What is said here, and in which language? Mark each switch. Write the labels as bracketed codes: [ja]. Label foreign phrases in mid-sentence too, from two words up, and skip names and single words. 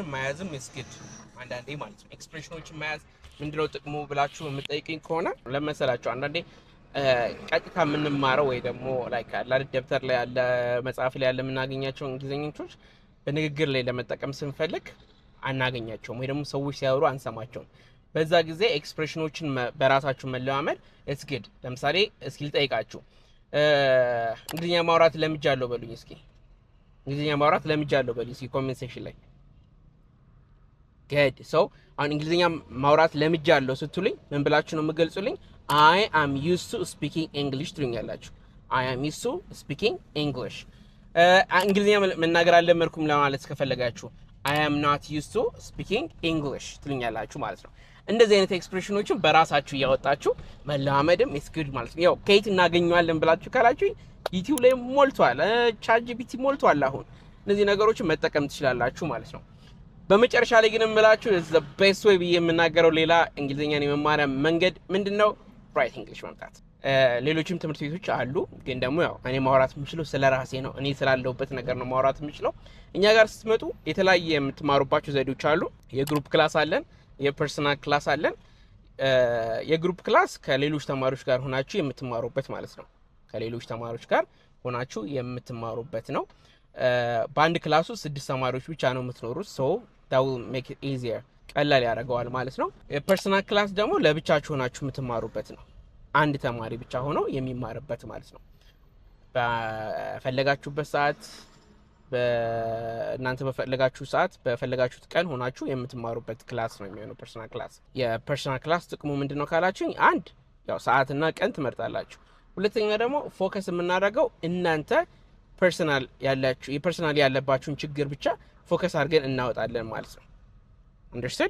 [am] መያዝም ይስግድ አንዳንዴ ማለት ነው ኤክስፕሬሽኖችን መያዝ ምንድነው ጥቅሙ ብላችሁ የምትጠይቁኝ ከሆነ ለመሰላችሁ አንዳንዴ ቀጥታ የምንማረው ወይ ደግሞ ላይክ ደብተር ላይ ያለ መጽሐፍ ላይ ያለ የምናገኛቸው እንግሊዝኞች በንግግር ላይ ለመጠቀም ስንፈልግ አናገኛቸውም ወይ ደግሞ ሰዎች ሲያወሩ አንሰማቸውም በዛ ጊዜ ኤክስፕሬሽኖችን በራሳችሁ መለማመድ [en] it's good [am] ለምሳሌ እስኪ ልጠይቃችሁ እንግሊዝኛ ማውራት ለምጃለሁ በሉኝ እስኪ እንግሊዝኛ ማውራት ለምጃለሁ በሉኝ እስኪ [en] comment section [am] ላይ [en] good so [am] አሁን እንግሊዝኛ ማውራት ለምጃለሁ ስትሉኝ ምን ብላችሁ ነው የምገልጹልኝ [en] I am used to speaking English [am] ትሉኛላችሁ [en] I am used to speaking English [am] እንግሊዝኛ መናገር አለመርኩም ለማለት ከፈለጋችሁ [en] I am not used to speaking English [am] ትሉኛላችሁ ማለት ነው እንደዚህ አይነት ኤክስፕሬሽኖችን በራሳችሁ ያወጣችሁ መለማመድም [en] is good [am] ማለት ነው ያው ከየት እናገኘዋለን ብላችሁ ካላችሁ ዩቲዩብ ላይ ሞልቷል ChatGPT ሞልቷል አሁን እነዚህ ነገሮችን መጠቀም ትችላላችሁ ማለት ነው በመጨረሻ ላይ ግን እምላችሁ [en] is the best way [am] ብዬ የምናገረው ሌላ እንግሊዝኛን የመማሪያ መንገድ ምንድነው [en] write English [am] መምጣት ሌሎችም ትምህርት ቤቶች አሉ ግን ደግሞ ያው እኔ ማውራት የምችለው ስለራሴ ነው እኔ ስላለሁበት ነገር ነው ማውራት የምችለው እኛ ጋር ስትመጡ የተለያየ የምትማሩባቸው ዘዴዎች አሉ የግሩፕ ክላስ አለን የፐርሰናል ክላስ አለን የግሩፕ ክላስ ከሌሎች ተማሪዎች ጋር ሆናችሁ የምትማሩበት ማለት ነው ከሌሎች ተማሪዎች ጋር ሆናችሁ የምትማሩበት ነው በአንድ ክላስ ውስጥ 6 ተማሪዎች ብቻ ነው የምትኖሩት [en] so that will make it easier [am] ቀላል ያደርገዋል ማለት ነው የፐርሰናል ክላስ ደግሞ ለብቻችሁ ሆናችሁ የምትማሩበት ነው አንድ ተማሪ ብቻ ሆኖ የሚማርበት ማለት ነው በፈለጋችሁበት ሰዓት እናንተ በፈለጋችሁ ሰዓት በፈለጋችሁት ቀን ሆናችሁ የምትማሩበት ክላስ ነው የሚሆነው [en] personal class። [am] የፐርሰናል ክላስ ጥቅሙ ምንድነው ካላችሁኝ፣ አንድ ያው ሰዓትና ቀን ትመርጣላችሁ። ሁለተኛ ደግሞ ፎከስ የምናደርገው እናንተ ፐርሰናል ያላችሁ የፐርሰናል ያለባችሁን ችግር ብቻ ፎከስ አድርገን እናወጣለን ማለት ነው። አንደርስታንድ?